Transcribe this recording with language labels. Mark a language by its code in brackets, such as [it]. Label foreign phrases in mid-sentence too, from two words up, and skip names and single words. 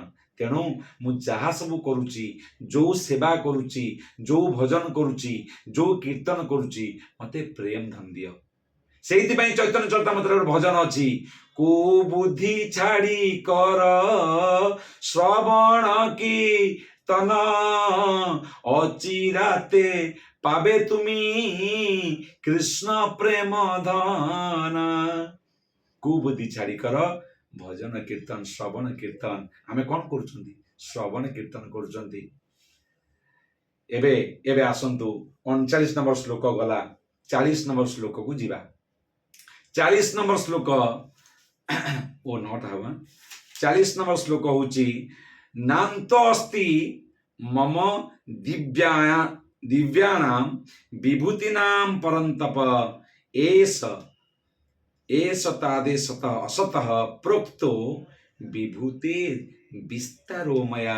[or] ତେଣୁ ମୁଁ ଯାହା ସବୁ କରୁଛି, ଯୋଉ ସେବା କରୁଛି, ଯୋଉ ଭଜନ କରୁଛି, ଯୋଉ କୀର୍ତ୍ତନ କରୁଛି, ମତେ ପ୍ରେମ ଧନ ଦିଅ। ସେଇଥିପାଇଁ ଚୈତନ୍ୟ ଚରିତାମୃତରେ ଗୋଟେ ଭଜନ ଅଛି, [bn] কু বুদ্ধি ছাড়ি কর শ্রবণ কীর্তন, অচিরাতে পাবে তুমি কৃষ্ণ প্রেম ধন। কুবুদ্ধি ছাড়ি কর ভজন কীর্তন শ্রবণ কীর্তন। [or] ଆମେ କଣ କରୁଛନ୍ତି? ଶ୍ରବଣ କୀର୍ତ୍ତନ କରୁଛନ୍ତି। ଏବେ ଏବେ ଆସନ୍ତୁ 39 ନମ୍ବର ଶ୍ଲୋକ ଗଲା, 40 ନମ୍ବର ଶ୍ଲୋକକୁ ଯିବା। 40 ନମ୍ବର ଶ୍ଲୋକ ଓ ନଅଟା ହବ। 40 ନମ୍ବର ଶ୍ଲୋକ ହଉଛି, [sa] ନାନ୍ତ ଅସ୍ତି ମମ ଦିବ୍ୟାନାಂ ବିଭୂତିନାಂ ପରନ୍ତପ, ଏସ ତାଦେଶତଃ ଅସତଃ ପ୍ରୋକ୍ତୋ ବିଭୂତି ବିସ୍ତାରୋ ମୟା।